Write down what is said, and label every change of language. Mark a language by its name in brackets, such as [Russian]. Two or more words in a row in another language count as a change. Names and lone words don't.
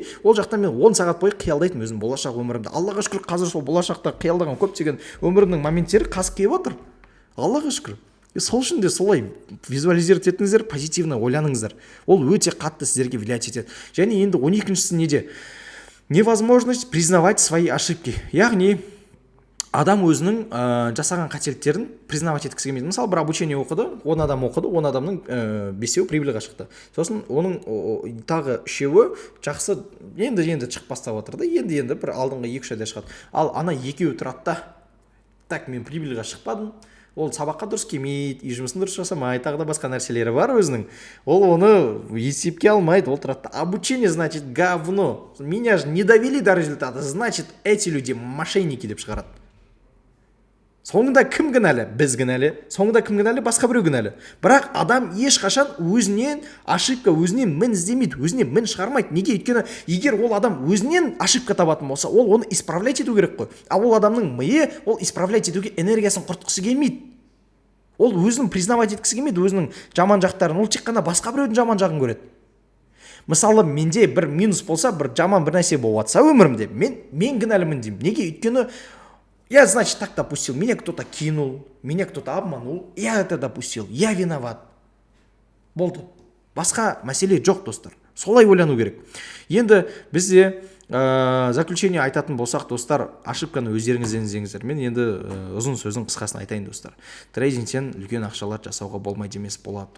[Kazakh] Ол жақта мен 10 сағат бойы қиялдайтын өзім болашақ өмірімді. Аллаға шүкір, қазір сол болашақта қиялдаған көптеген өмірімнің моменттері қасық келіп отыр. Аллаға шүкір. Сол үшін де солай визуализировать етіңіздер, позитивно ойланыңыздар. Ол өте қатты сіздерге влиять етеді. Және енді 12-шісі неде? [Russian] Невозможность признавать свои ошибки. [Kazakh] Яғни адам өзінің жасаған қателіктерін признавать еткісі келмейді. Мысалы, бір обучение оқыды, 10 адам оқыды, 10 адамның 5-еуі прибыльға шықты. Сосын оның тағы 3-еуі жақсы енді шығып бастап отыр да, енді бір алдыңғы 2-3 айда шығады. Ал ана 2-еуі тұрады да, так, мен прибыльға шықпадым, ол сабаққа дұрыс келмейді, үй жұмысын дұрыс жасамайды, тағы да басқа нәрселері бар өзінің. Ол оны есепке алмайды, ол тұрады. [Russian] Обучение, значит, говно. Меня же не довели до результата, значит, эти люди мошенники [Kazakh] деп шығарады. Соңында кім кінәлі? Біз кінәлі. Соңында кім кінәлі? Басқа біреу кінәлі. Бірақ адам ешқашан өзінен ошибка, өзінен мін іздемейді, өзінен мін шығармайды. Неге? Өйткені егер ол адам өзінен ошибка табатын болса, ол оны исправлять ету керек қой. А ол адамның миы ол исправлять етуге энергиясын құртқысы келмейді. Ол өзінің признавать еткісі келмейді, өзінің жаман жақтарын. Ол тек қана басқа біреудің жаман жағын көреді. Мысалы, менде бір минус болса, бір жаман бір нәрсе болып жатса өмірімде, мен кінәлімін деймін. Неге? [Russian] Өйткені я, значит, так допустил, меня кто-то кинул, меня кто-то обманул, я это допустил, я виноват. [Kazakh] Болды. Басқа мәселе жоқ, достар. Солай ойлану керек. Енді бізде заключение айтатын болсақ, достар, ошибканы өздеріңізден іздеңіздер. Мен енді ұзын сөздің қысқасын айтайын, достар. Трейдингтен үлкен ақшалар жасауға болмайды емес, болады.